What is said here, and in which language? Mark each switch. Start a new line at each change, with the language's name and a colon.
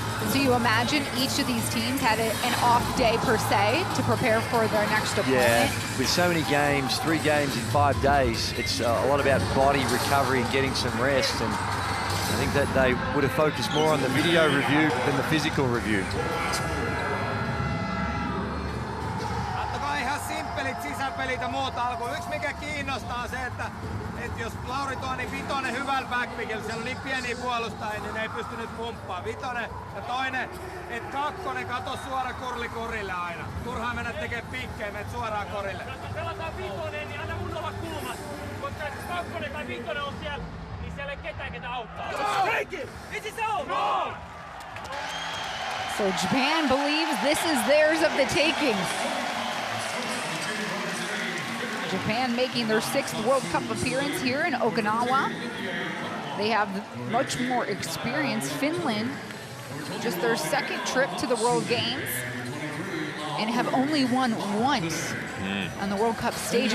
English: So you imagine each of these teams had an off day per se to prepare for their next opponent? Yeah, with so many games, 3 games in 5 days, it's a lot about body recovery and getting some rest, and I think that they would have focused more on the video review than the physical review.
Finnish: Kattokaa ihan simppelit sisäpelit ja muut alkuun. Yksi mikä kiinnostaa on se, että jos Lauri tuo niin vitonen hyvällä backpickillä, siellä on niin pieniä puolustajia, niin ne ei pysty nyt pumppaamaan. Vitonen ja toinen, että kakkonen kato suora kurli korille aina. Turhaan mennä tekee pikkejä, menet suoraan korille. Pelataan vitonen, niin anna mun olla kulmat. Koska jos kakkonen tai vitonen on siellä, niin siellä ei ketään ketä auttaa.
English: So Japan believes this is theirs of the taking. Japan making their 6th World Cup appearance here in Okinawa. They have much more experience. Finland, just their 2nd trip to the World Games, and have only won once on the World Cup stage.